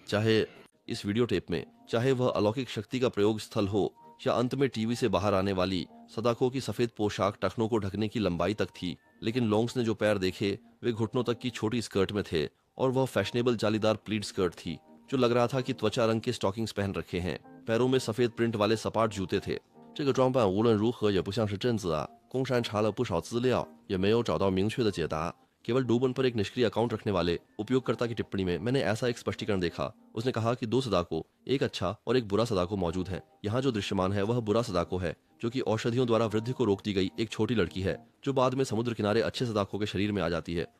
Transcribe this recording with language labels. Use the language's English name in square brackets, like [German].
[Hindi] चाहे इस video tape में, चाहे वह अलौकिक शक्ति का प्रयोग स्थल हो या अंत में टीवी से बाहर आने वाली सदाको की सफेद पोशाक टखनों को ढकने की लंबाई तक थी। लेकिन लोंग्स ने जो पैर देखे वे घुटनों तक की छोटी स्कर्ट में थे और वह फैशनेबल जालीदार प्लीट स्कर्ट थी जो लग रहा था कि त्वचा रंग के स्टॉकिंग्स पहन रखे हैं। पैरों में सफेद प्रिंट वाले सपाट जूते थे। [Chinese] 这个装扮无论如何也不像是贞子啊。宫山查了不少资料，也没有找到明确的解答。 [Hindi] केवल डूबन पर एक निष्क्रिय अकाउंट रखने वाले उपयोगकर्ता की टिप्पणी में मैंने ऐसा एक स्पष्टीकरण देखा। उसने कहा कि 2 सदाको, एक अच्छा और एक बुरा सदाको मौजूद है। यहाँ जो दृश्यमान है वह बुरा सदाको है, जो कि औषधियों द्वारा वृद्धि को रोक दी गई एक छोटी लड़की है, जो बाद में समुद्र किनारे अच्छे सदाको के शरीर में आ जाती है।